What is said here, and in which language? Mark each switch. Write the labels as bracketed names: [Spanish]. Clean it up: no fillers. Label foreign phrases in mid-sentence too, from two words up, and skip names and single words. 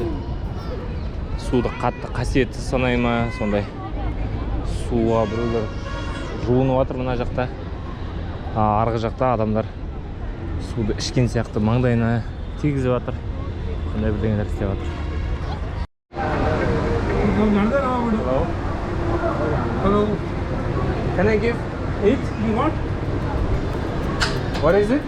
[Kazakh] Суды қатты қасиетті санай ма, сондай суға біреулер жуынып жатыр мына жақта. Арғы жақта адамдар суды ішкен сияқты маңдайына тигізіп жатыр. Сондай бірдеңелер істеп жатыр. [English] Hello. Hello. Can I give 8? You want? What is it?